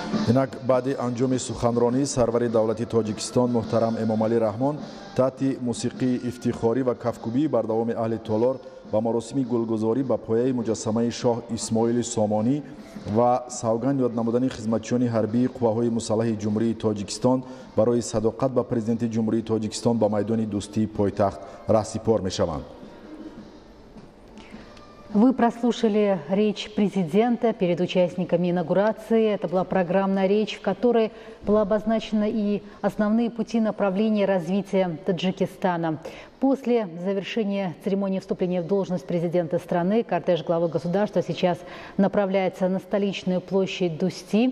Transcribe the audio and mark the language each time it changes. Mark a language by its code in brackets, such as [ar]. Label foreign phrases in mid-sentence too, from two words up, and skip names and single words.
[tg] инак баъди анҷоми суханронӣ сарвари давлати тоҷикистон муҳтарам эмомалӣ раҳмон таҳти мусиқии ифтихорӣ ва кафкубӣ бар давоми аҳли толор ба маросими гулгузорӣ ба пояи муҷассамаи шоҳ исмоили сомонӣ ва савганд ёд намудани хизматчиёни ҳарбии қувваҳои мусаллаҳи ҷумҳурии тоҷикистон барои садоқат ба президенти ҷумҳурии тоҷикистон ба майдони дӯстии пойтахт раҳсипор мешаванд. [ru] Вы прослушали речь президента перед участниками инаугурации. Это была программная речь, в которой были обозначены и основные пути направления развития Таджикистана. После завершения церемонии вступления в должность президента страны кортеж главы государства сейчас направляется на столичную площадь Дусти.